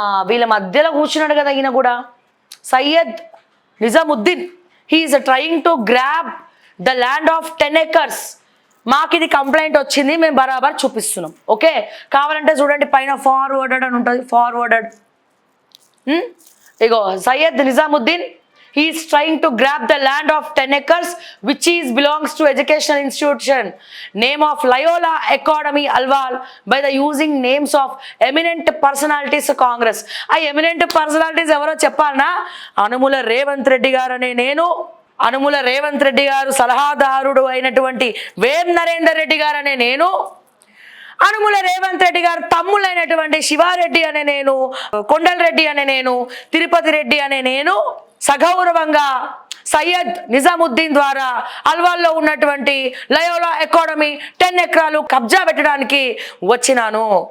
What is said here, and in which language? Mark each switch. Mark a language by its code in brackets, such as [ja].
[te] వీళ్ళ మధ్యలో కూర్చున్నాడు కదా ఈయన కూడా, Syed Nizamuddin. [en] He is trying to grab the land of 10 acres. [te] మాకు ఇది కంప్లైంట్ వచ్చింది, మేము బరాబర్ చూపిస్తున్నాం. ఓకే కావాలంటే చూడండి పైన ఫార్వర్డెడ్ అని ఉంటుంది, forwarded. [en] ఇగో Syed Nizamuddin, he is trying to grab the land of 10 acres which belongs to educational institution name of Loyola Academy Alwal by the using names of eminent personalities of Congress. [te] ఆ eminent personalities ఎవరో చెప్పాలనా? అనుముల రేవంత్ రెడ్డి గారు అనే నేను, అనుముల రేవంత్ రెడ్డి గారు సలహాదారుడు అయినటువంటి వేం నరేందర్ రెడ్డి గారు అనే నేను, అనుముల రేవంత్ రెడ్డి గారు తమ్ముళ్ళైనటువంటి శివారెడ్డి అనే నేను, కొండల్ రెడ్డి అనే నేను, తిరుపతి రెడ్డి అనే నేను సగౌరవంగా సయ్యద్ నిజాముద్దీన్ ద్వారా అల్వాల్లో ఉన్నటువంటి లయోలా అకాడమీ 10 ఎకరాలు కబ్జా పెట్టడానికి వచ్చినాను.